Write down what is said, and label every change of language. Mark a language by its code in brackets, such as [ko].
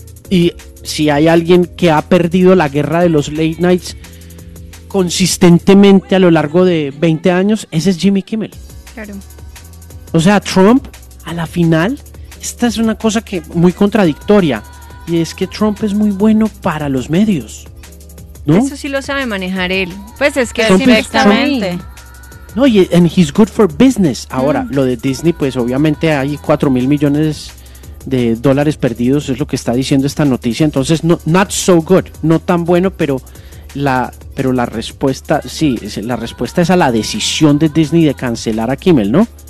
[es] Y si hay alguien que ha perdido la guerra de los late nights consistentemente a lo largo de 20 años, ese es Jimmy Kimmel. Claro. O sea, Trump, a la final, esta es una cosa que muy contradictoria, y es que Trump es muy bueno para los medios, ¿no? Eso sí lo sabe manejar él. Pues es que directamente. No, y [en] and he's good for business. [es] Ahora, lo de Disney, pues obviamente hay $4,000 millones perdidos, es lo que está diciendo esta noticia. Entonces, no, [en] not so good, [es] no tan bueno, pero la respuesta, sí, la respuesta es a la decisión de Disney de cancelar a Kimmel, ¿no?